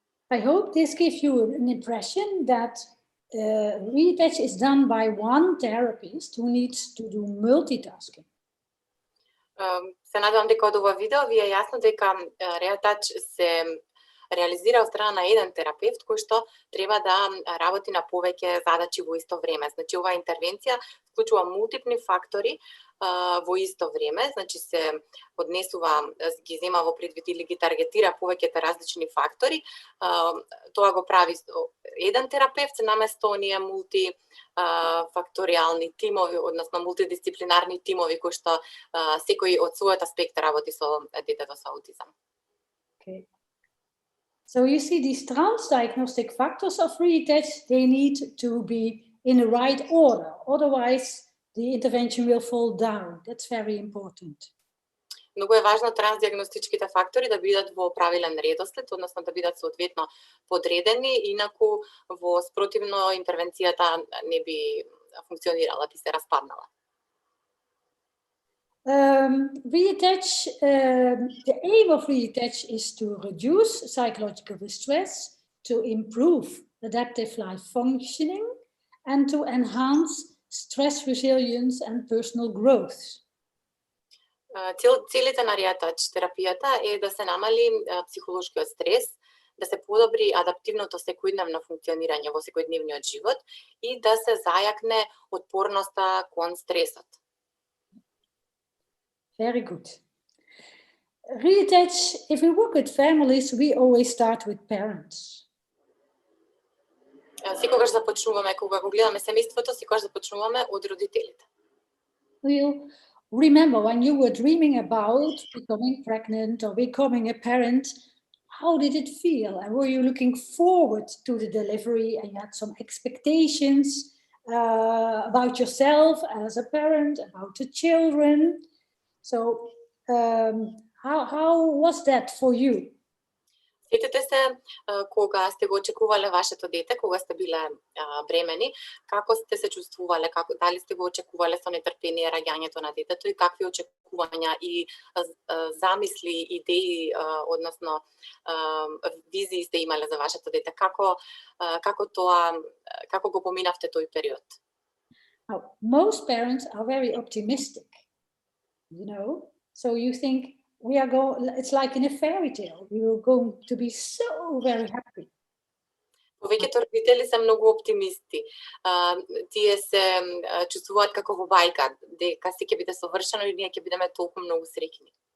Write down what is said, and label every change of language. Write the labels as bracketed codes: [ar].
[en] I hope this gives you an impression that Риатач is done by one therapist who needs to do multitasking. [mk] Се надевам дека од ова видео ви е јасно дека Риатач се реализира од страна на еден терапевт кој што треба да работи на повеќе задачи во исто време. Значи оваа интервенција вклучува мултипли фактори во исто време, значи се однесува, ги зема во предвид или ги таргетира повеќето различни фактори. Тоа го прави еден терапевт наместо оние мултифакторијални тимови, односно мултидисциплинарни тимови кои што секој од својот аспект работи со детето со аутизам. [en] Okay. So you see these transdiagnostic factors of Риатач, they need to be in the right order, otherwise the intervention will fall down. That's very important. [mk] Многу е важно трансдиагностичките фактори да бидат во правилен редослед, односно да бидат соодветно подредени, инаку во спротивно интервенцијата не би функционирала, би се распаднала. [en] Риатач, the aim of Риатач is to reduce psychological distress, to improve adaptive life functioning, and to enhance stress resilience and personal growth. [mk] Целите на Риатач терапијата е да се намали психолошкиот стрес, да се подобри адаптивното секојдневно функционирање во секојдневниот живот и да се зајакне отпорноста кон стресот. [en] Very good. Риатач, if we work with families, we always start with parents. [mk] Секогаш започнуваме, кога го гледаме семејството, секогаш започнуваме од родителите. [en] We'll remember when you were dreaming about becoming pregnant or becoming a parent, how did it feel? And were you looking forward to the delivery and you had some expectations about yourself as a parent, about the children? So how was that for you? [mk] Сетете се кога сте го очекувале вашето дете, кога сте биле бремени, како сте се чувствувале, дали сте го очекувале со нетрпение раѓањето на детето и какви очекувања и замисли, идеи, односно визии сте имале за вашето дете, како го поминавте тој период? [en] Most parents are very optimistic, you know, so you think it's like in a fairy tale. We are going to be so very happy. [mk] Повеќето родители се многу оптимисти. Тие се чувствуваат како во бајка, дека се ќе биде совршено и ние ќе бидеме толку многу среќни.